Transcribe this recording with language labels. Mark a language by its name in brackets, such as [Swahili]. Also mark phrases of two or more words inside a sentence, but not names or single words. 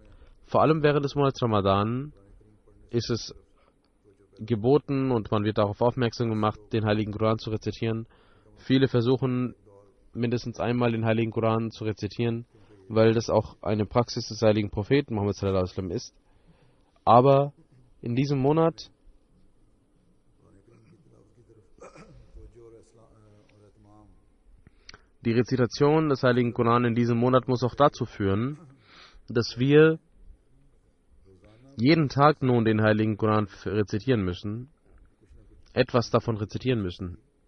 [German] Vor allem während des Monats Ramadan ist es geboten und man wird darauf aufmerksam gemacht, den Heiligen Koran zu rezitieren. Viele versuchen mindestens einmal den Heiligen Koran zu rezitieren, weil das auch eine Praxis des Heiligen Propheten Muhammad [Arabic] صلى الله عليه وسلم [German] ist. Aber in diesem Monat die Rezitation des Heiligen Koran in diesem Monat muss auch dazu führen, dass wir jeden Tag nun den Heiligen Koran rezitieren müssen, etwas davon rezitieren müssen.